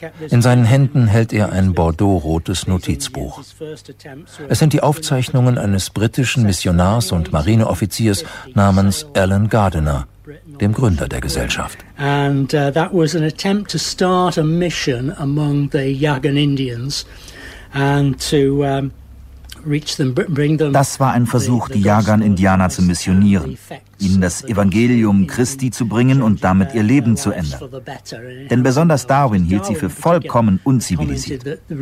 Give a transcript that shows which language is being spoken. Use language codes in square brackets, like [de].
[de] In seinen Händen hält er ein bordeaux-rotes Notizbuch. Es sind die Aufzeichnungen eines britischen Missionars und Marineoffiziers namens Alan Gardiner, dem Gründer der Gesellschaft. [en] And that was an attempt to start a mission among the Yagan Indians and to [de] Das war ein Versuch, die Yagan-Indianer zu missionieren, ihnen das Evangelium Christi zu bringen und damit ihr Leben zu ändern. Denn besonders Darwin hielt sie für vollkommen unzivilisiert.